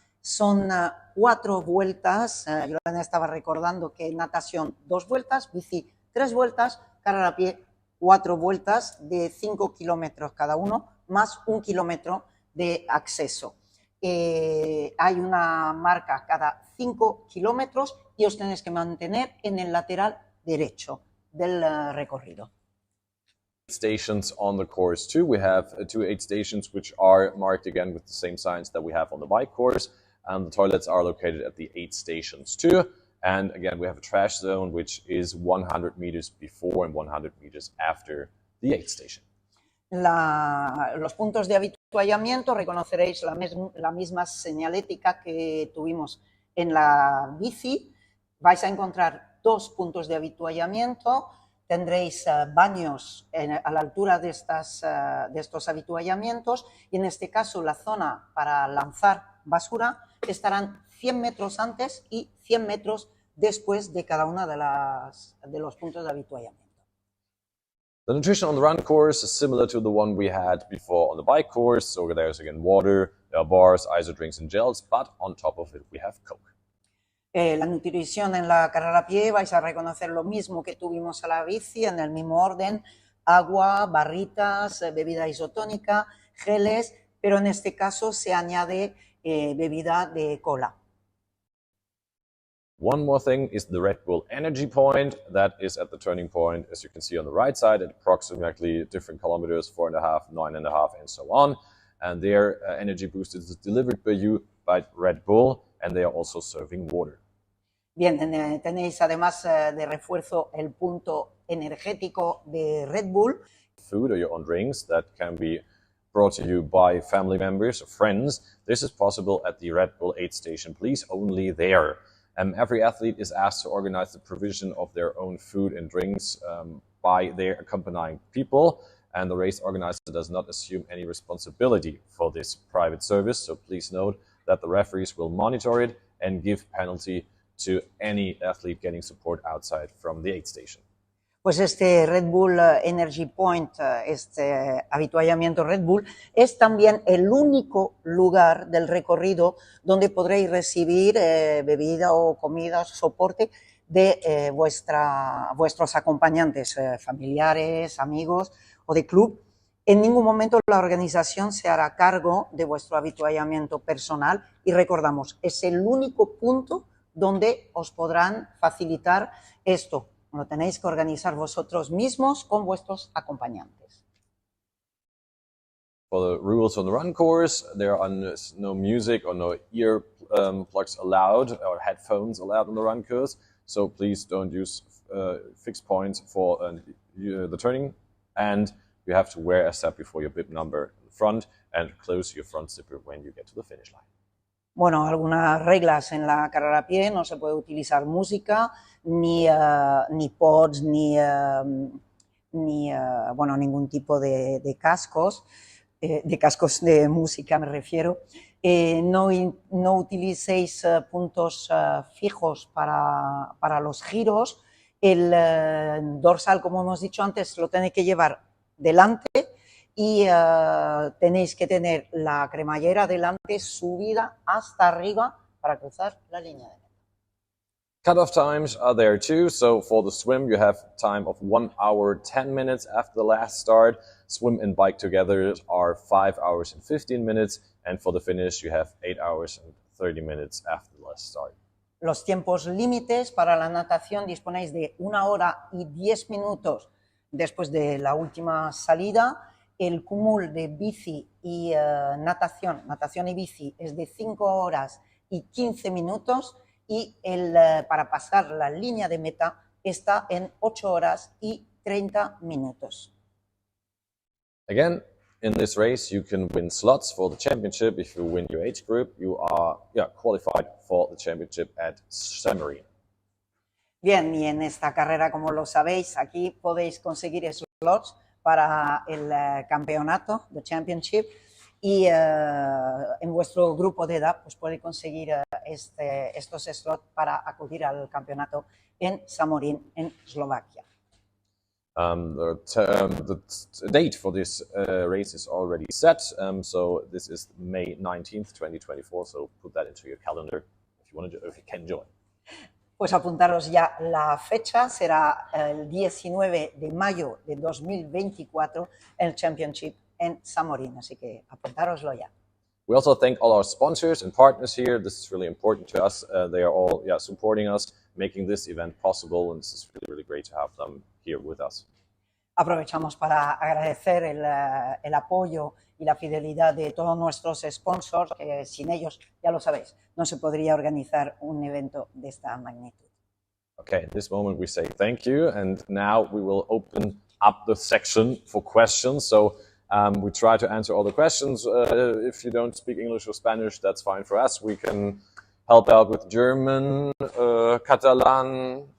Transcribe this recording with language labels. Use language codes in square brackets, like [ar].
[es] Son 4 vueltas, yo estaba recordando que natación 2 vueltas, bici 3 vueltas, carrera a pie 4 vueltas de 5 kilómetros cada uno, más 1 kilómetro de acceso. Hay una marca cada 5 kilómetros y os tenéis que mantener en el lateral derecho del recorrido. [en] Stations on the course too. We have 2 aid stations which are marked again with the same signs that we have on the bike course, and the toilets are located at the aid stations too. And again, we have a trash zone which is 100 meters before and 100 meters after the aid station. [es] Los puntos de avituallamiento, reconoceréis la misma señalética que tuvimos en la bici. Vais a encontrar 2 puntos de avituallamiento, tendréis baños a la altura de estos avituallamientos y en este caso la zona para lanzar basura estarán 100 metros antes y 100 metros después de cada uno de los puntos de avituallamiento. [en] The nutrition on the run course is similar to the one we had before on the bike course. So there's again water, there are bars, ISO drinks and gels, but on top of it we have Coke. [es] La nutrición en la carrera a pie vais a reconocer lo mismo que tuvimos a la bici, en el mismo orden, agua, barritas, bebida isotónica, geles, pero en este caso se añade bebida de cola. [en] One more thing is the Red Bull Energy Point. That is at the turning point, as you can see on the right side, at approximately different kilometers, 4.5, 9.5, and so on. And their energy boost is delivered by you by Red Bull, and they are also serving water. [es] Bien, tenéis además de refuerzo el punto energético de Red Bull. [en] Food or your own drinks that can be brought to you by family members or friends. This is possible at the Red Bull aid station, please, only there. Every athlete is asked to organize the provision of their own food and drinks by their accompanying people, and the race organizer does not assume any responsibility for this private service, so please note that the referees will monitor it and give penalty to any athlete getting support outside from the aid station. [es] Pues este Red Bull Energy Point, este avituallamiento Red Bull, es también el único lugar del recorrido donde podréis recibir bebida o comida, soporte de vuestros acompañantes, familiares, amigos o de club. En ningún momento la organización se hará cargo de vuestro avituallamiento personal y recordamos, es el único punto donde os podrán facilitar esto. Lo tenéis que organizar vosotros mismos con vuestros acompañantes. [en] For the rules on the run course, there are no music or no ear plugs allowed or headphones allowed on the run course. So please don't use fixed points for the turning. And you have to wear a strap before your bib number in the front and close your front zipper when you get to the finish line. [es] Bueno, algunas reglas en la carrera a pie: no se puede utilizar música, ni pods, ni ningún tipo de cascos de música me refiero. No utilicéis puntos fijos para los giros. El dorsal, como hemos dicho antes, lo tenéis que llevar delante y tenéis que tener la cremallera delante subida hasta arriba para cruzar la línea de meta. [en] Cutoff times are there too. So for the swim, you have time of 1 hour, 10 minutes after the last start. Swim and bike together are 5 hours and 15 minutes. And for the finish, you have 8 hours and 30 minutes after the last start. [es] Los tiempos límites para la natación disponéis de 1 hora y 10 minutos después de la última salida. El cúmulo de bici y natación y bici es de 5 horas y 15 minutos y para pasar la línea de meta está en 8 horas y 30 minutos. [en] Again, in this race, you can win slots for the championship. If you win your age group, you are qualified for the championship at Salou. [es] Bien, y en esta carrera, como lo sabéis, aquí podéis conseguir slots para el campeonato, [en] the championship, [es] y en vuestro grupo de edad pues podéis conseguir estos slots para acudir al campeonato en Salou, en Eslovaquia. [en] The date for this race is already set, so this is May 19th, 2024, so put that into your calendar if you can join. [es] Pues apuntaros ya, la fecha será el 19 de mayo de 2024, el Championship en Salou, así que apuntároslo ya. [en] We also thank all our sponsors and partners here. This is really important to us. They are all supporting us, making this event possible, and this is really, really great to have them here with us. [es] Aprovechamos para agradecer el apoyo y la fidelidad de todos nuestros sponsors, que sin ellos, ya lo sabéis, no se podría organizar un evento de esta magnitud. [en] Okay, at this moment we say thank you, and now we will open up the section for questions. So we try to answer all the questions. If you don't speak English or Spanish, that's fine for us. We can help out with German, Catalan,